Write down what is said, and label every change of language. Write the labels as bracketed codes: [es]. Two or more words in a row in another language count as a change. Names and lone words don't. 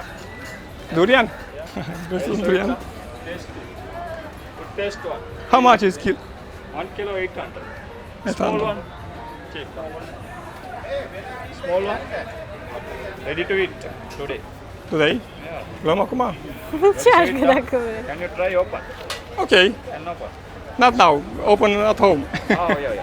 [en] Durian. This is durian. Tasty. Good taste one. How much is kilo? 1 kilo 800. 800. Small one. Cheap. Small one. Ready to eat today. Today? Yeah. [ro] Luăm acum? Încearcă dacă vrei. [en] Can you try open? Ok. And open. Not now. Open at home. Oh yeah.